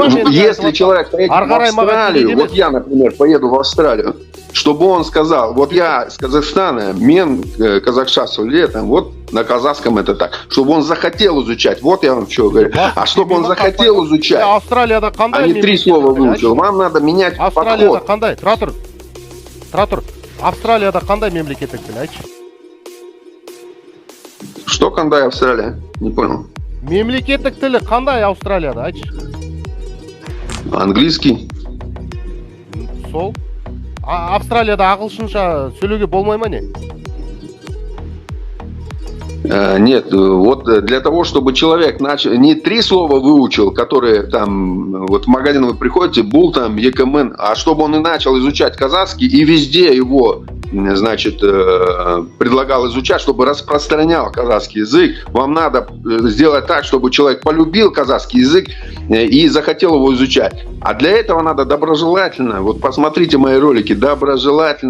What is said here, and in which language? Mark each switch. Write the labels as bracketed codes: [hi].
[ru] Если человек поедет в Австралию, вот я, например, поеду в Австралию, чтобы он сказал, вот я из Казахстана, [kk] мен казахша сөйлетем, [ru] вот на казахском это так, чтобы он захотел изучать, вот я вам что говорю, а чтобы он захотел изучать, а не 3 слова выучил, вам надо менять подход. [kk] Тратор, Австралияда қандай мемлекеттік тіл, айтшы? [ru] Что [kk] қандай [ru] Австралия? Не понял. [kk] Мемлекеттік тілі қандай Австралияда, айтшы? [ru] Английский. [kk] Сол? Австралияда ағылшынша сөйлеуге болмай ма не? [ru] Нет, вот для того, чтобы человек не 3 слова выучил, которые там, вот в магазин вы приходите, Бул там, Екамен, а чтобы он и начал изучать казахский, и везде его, значит, предлагал изучать, чтобы распространял казахский язык, вам надо сделать так, чтобы человек полюбил казахский язык и захотел его изучать. А для этого надо доброжелательно, вот посмотрите мои ролики, доброжелательно